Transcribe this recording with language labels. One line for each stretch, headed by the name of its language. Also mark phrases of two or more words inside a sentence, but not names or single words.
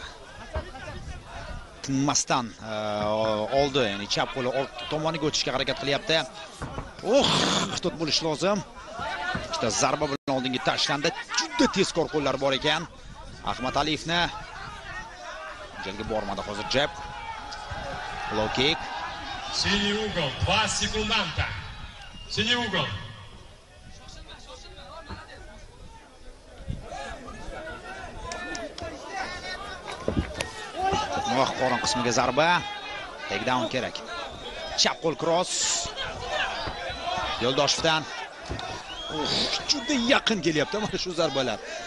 Uzbek: Tinmasdan oldi, ya'ni chap qo'li tomoniga o'tishga harakat qilyapti. Ehtiyot bo'lish lozim. Ikkita zarba bilan oldinga tashlandi. Juda tezkor qo'llar bor ekan. Ahmadaliyevni Jelga bormadi hozir jab.
English: Low kick.
Russian: Синий угол, 2 секунданта. Синий угол.
Uzbek: Moq qorin qismiga zarba. Takedown kerak. Chap qo'l cross. Yo'ldoshevdan. Juda yaqin kelyapti mana shu zarbalar.